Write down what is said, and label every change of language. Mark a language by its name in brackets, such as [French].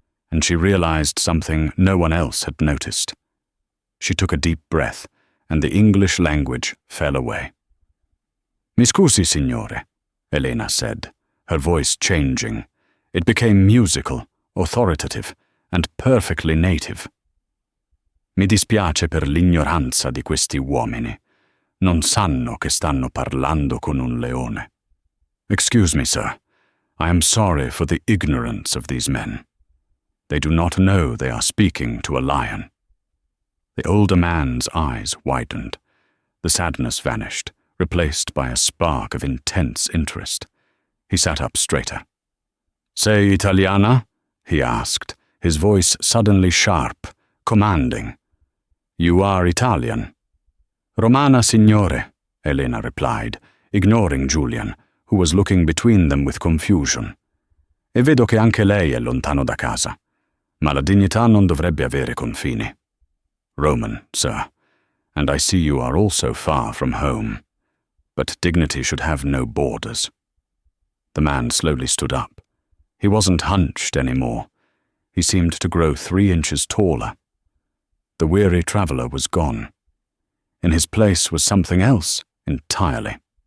[English] And she realized something no one else had noticed. She took a deep breath, and the English language fell away. [Italian] Mi scusi, signore, [English] Elena said, her voice changing. It became musical, authoritative, and perfectly native. [Italian] Mi dispiace per l'ignoranza di questi uomini. Non sanno che stanno parlando con un leone. [English] Excuse me, sir. I am sorry for the ignorance of these men. They do not know they are speaking to a lion. The older man's eyes widened. The sadness vanished, replaced by a spark of intense interest. He sat up straighter. [Italian] Sei Italiana? [English] He asked, his voice suddenly sharp, commanding. You are Italian. [Italian] Romana, signore, [English] Elena replied, ignoring Julian, who was looking between them with confusion. [Italian] E vedo che anche lei è lontano da casa, ma la dignità non dovrebbe avere confini. [English] Roman, sir, and I see you are also far from home. But dignity should have no borders. The man slowly stood up. He wasn't hunched anymore. He seemed to grow 3 inches taller. The weary traveller was gone. In his place was something else entirely.